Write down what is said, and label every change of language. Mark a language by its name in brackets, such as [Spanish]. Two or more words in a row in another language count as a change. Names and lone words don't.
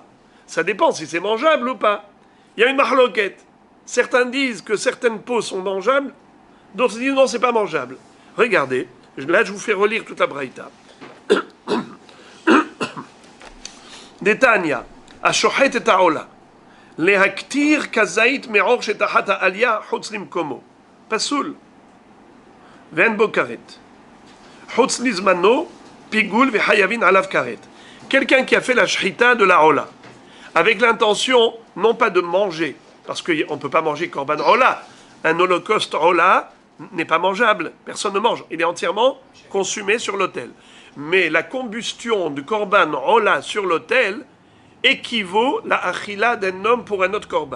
[French] Ça dépend si c'est mangeable ou pas. Il y a une mahloket. Certains disent que certaines peaux sont mangeables, d'autres disent non, c'est pas mangeable. Regardez, là je vous fais relire toute la braïta. [Hebrew] דתניא, השוחט את העולה. להקטיר כזית מעור שתחת העלייה חוץ למקומו. פסול. ואין בו כרת. חוץ לזמנו, פיגול וחייבין עליו כרת. [French] Quelqu'un qui a fait la shrita de la hola, avec l'intention non pas de manger, parce qu'on ne peut pas manger [Hebrew] קרבן עולה. [French] Un holocauste hola n'est pas mangeable. Personne ne mange. Il est entièrement consumé sur l'autel. Mais la combustion du [Hebrew] קרבן עולה [French] sur l'autel équivaut la achila d'un homme pour un autre korban.